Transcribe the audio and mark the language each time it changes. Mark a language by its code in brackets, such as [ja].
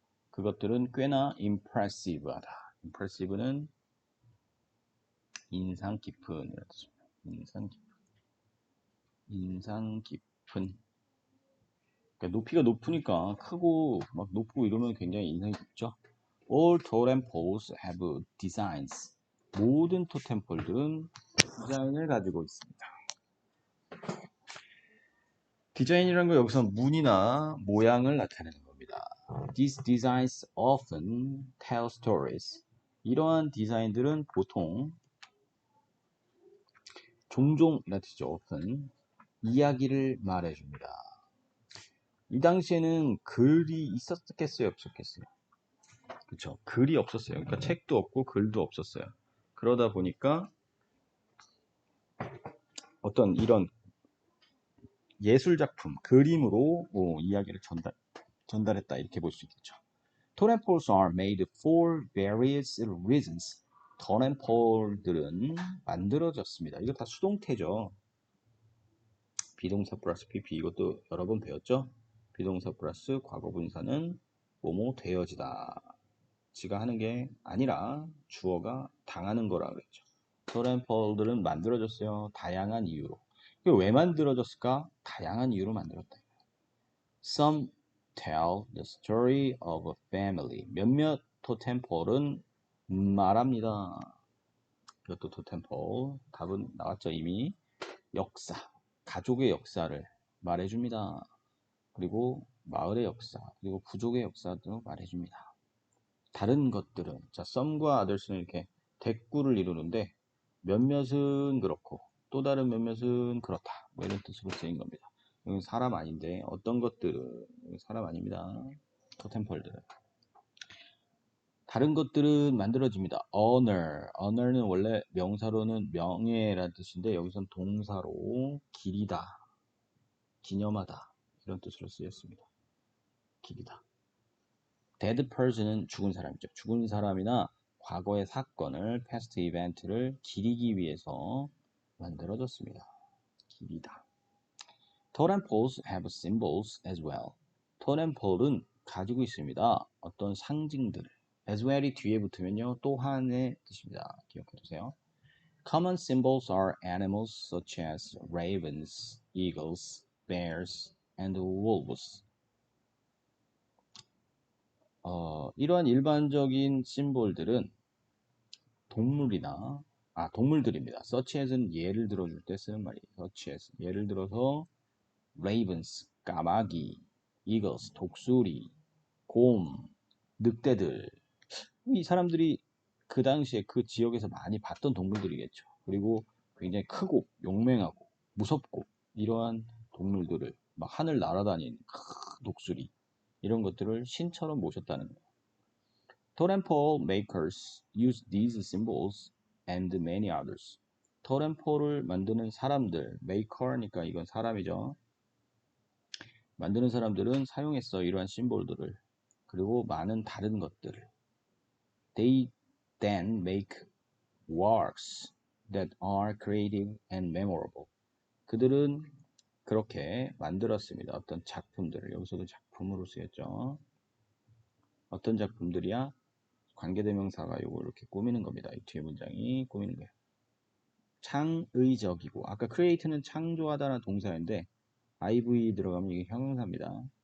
[ko] 그것들은 꽤나 impressive하다. impressive는 인상 깊은 이런 뜻입니다. 인상 깊은. 그러니까 높이가 높으니까 크고 막 높고 이러면 굉장히 인상이 깊죠. [en] All totem poles have designs. [ko] 모든 토템폴들은 디자인을 가지고 있습니다. 디자인이라는 건 여기서 문이나 모양을 나타내는 겁니다. [en] These designs often tell stories. [ko] 이러한 디자인들은 보통 종종 라티죠. often 이야기를 말해줍니다. 이 당시에는 글이 있었겠어요, 없었겠어요? 그렇죠. 글이 없었어요. 그러니까 책도 없고 글도 없었어요. 그러다 보니까 어떤 이런 예술 작품, 그림으로 이야기를 전달했다 이렇게 볼 수 있겠죠. [en] Totem poles are made for various reasons. [ko] totem pole들은 만들어졌습니다. 이거 다 수동태죠. 비동사 플러스 PP 이것도 여러 번 배웠죠. 비동사 플러스 과거분사는 뭐뭐 되어지다. 지가 하는 게 아니라 주어가 당하는 거라 그랬죠. totem pole들은 만들어졌어요. 다양한 이유로. 왜 만들어졌을까? 다양한 이유로 만들었다. [en] Some tell the story of a family. [ko] 몇몇 토템폴은 말합니다. 이것도 토템폴. 답은 나왔죠 이미. 역사, 가족의 역사를 말해줍니다. 그리고 마을의 역사, 그리고 부족의 역사도 말해줍니다. 다른 것들은, 자, some과 others는 이렇게 대꾸를 이루는데 몇몇은 그렇고 또 다른 몇몇은 그렇다. 뭐 이런 뜻으로 쓰인 겁니다. 이건 사람 아닌데 어떤 것들은 사람 아닙니다. 토템폴들은. 다른 것들은 만들어집니다. honor는 원래 명사로는 명예라는 뜻인데 여기선 동사로 기리다, 기념하다 이런 뜻으로 쓰였습니다. 기리다. dead person은 죽은 사람이죠. 죽은 사람이나 과거의 사건을 [en] past event [ko] 를 기리기 위해서 만들어졌습니다. 기리다. [en] Totem poles have symbols as well. [ko] 토템 폴은 가지고 있습니다. 어떤 상징들. as well이 뒤에 붙으면요. 또한의 뜻입니다. 기억해두세요. [en] Common symbols are animals such as ravens, eagles, bears, and wolves. [ko] 이러한 일반적인 심볼들은 동물들입니다. such as는 예를 들어줄 때 쓰는 말이에요. such as. 예를 들어서 ravens, 까마귀, eagles, 독수리, 곰, 늑대들. 이 사람들이 그 당시에 그 지역에서 많이 봤던 동물들이겠죠. 그리고 굉장히 크고 용맹하고 무섭고 이러한 동물들을 막 하늘 날아다니는 독수리 이런 것들을 신처럼 모셨다는 거예요. [en] Totem pole makers use these symbols and many others. [ko] 토템 폴을 만드는 사람들, maker니까 이건 사람이죠. 만드는 사람들은 사용했어 이러한 심볼들을. 그리고 많은 다른 것들을. [en] They then make works that are creative and memorable. [ko] 그들은 그렇게 만들었습니다. 어떤 작품들을. 여기서도 작품으로 쓰였죠. 어떤 작품들이야? 관계대명사가 이거 이렇게 꾸미는 겁니다. 이 뒤에 문장이 꾸미는 거예요. 창의적이고 아까 create는 창조하다는 동사인데 iv 들어가면 이게 형용사입니다.